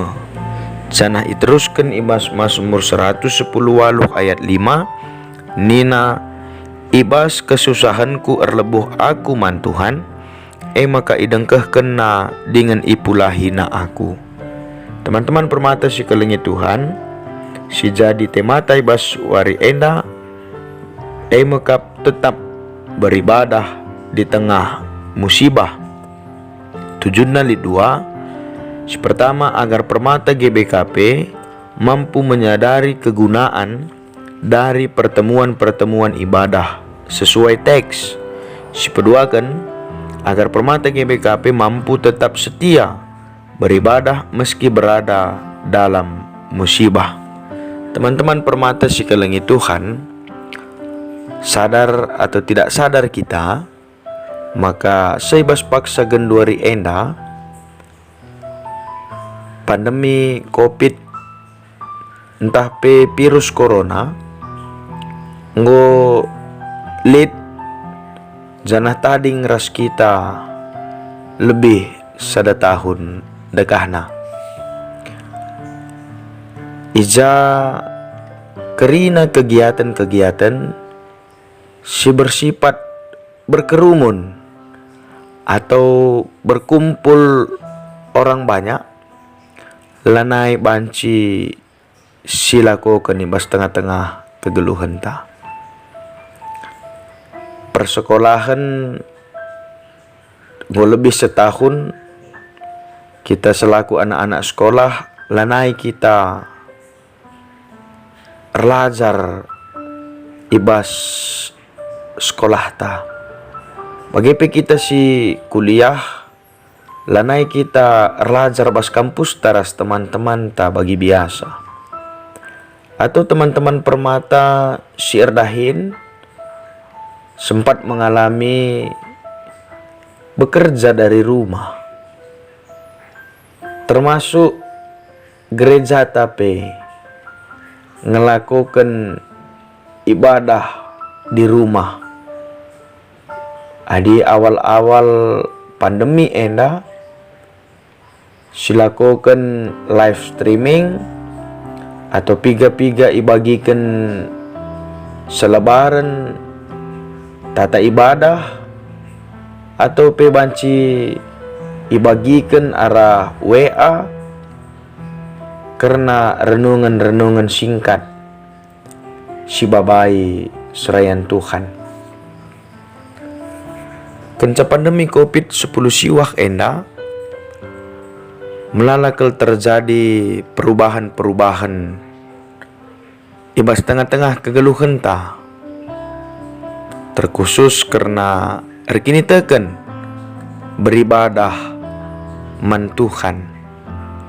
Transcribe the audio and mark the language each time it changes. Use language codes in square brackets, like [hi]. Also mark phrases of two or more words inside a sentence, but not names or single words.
[btx] Janah iteruskan ibas Mazmur 110 waluh ayat 5 nina ibas kesusahanku erlebuh aku man Tuhan [id] maka idengkeh kena [btx] dengan ipulahina aku. Teman-teman permata si kelengi Tuhan, si jadi temata ibas wari enda mekap [id] tetap beribadah di tengah musibah. [btx] Tujuannya dua. [id] Si pertama agar permata GBKP mampu menyadari kegunaan dari pertemuan-pertemuan ibadah sesuai teks. Si kedua kan agar permata GBKP mampu tetap setia beribadah meski berada dalam musibah. [btx] Teman-teman permata si kelengi Tuhan, [id] sadar atau tidak sadar kita, [btx] maka seibas paksa genduari enda pandemi COVID entah virus corona nggo lid janah tading ras kita lebih sada tahun dekahna. Ija kerina kegiatan-kegiatan si bersifat berkerumun atau berkumpul orang banyak lanai banci silako kenibas tengah-tengah kegeluhan ta. Persekolahan go lebih setahun kita selaku anak-anak sekolah lanai kita erlajar ibas sekolah ta. Bagepe kita si kuliah lanai kita erlajar bas kampus taras teman-teman ta bagi biasa. [id] Atau teman-teman permata si erdahin sempat mengalami bekerja dari rumah, [btx] termasuk gereja tape [id] ngelakukan ibadah di rumah. [btx] Adi awal-awal pandemi enda silakukan [en] live streaming [btx] atau piga-piga ibagikan selebaran [id] tata ibadah [btx] atau pebanci ibagikan arah WA karena renungan-renungan singkat si babai serayan Tuhan. Kenca pandemi COVID-10 siwak enda melalakal terjadi perubahan-perubahan ibas tengah-tengah kegeluhan ta, terkhusus karena erkini teken beribadah man Tuhan.